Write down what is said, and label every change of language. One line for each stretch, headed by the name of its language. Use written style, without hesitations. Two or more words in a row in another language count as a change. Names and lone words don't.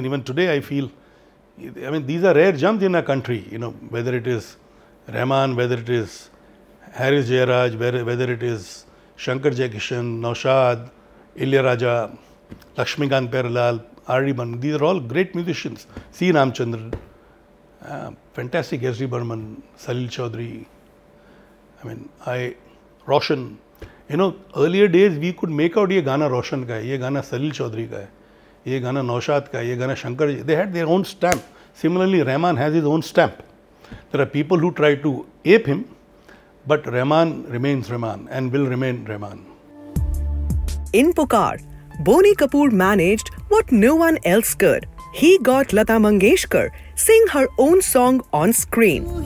English: Even today I feel, these are rare gems in our country, whether it is Rahman, whether it is Haris Jayaraj, whether it is Shankar Jaikishan, Naushad, Ilayaraja, Lakshmikant Peralal, R.D. Burman, these are all great musicians. C. Ramchandran, fantastic S.D. Burman, Salil Chaudhary, Roshan. Earlier days we could make out
Hindi: ये गाना रोशन का है, ये गाना सलिल चौधरी का है, ये गाना नौशाद का है, ये गाना शंकर.
English: They had their own stamp. Similarly, Rahman has his own stamp. There are people who try to ape him, but Rahman remains Rahman and will remain Rahman. In Pukar, Boney Kapoor managed what no one else could. He got Lata Mangeshkar sing her own song on screen.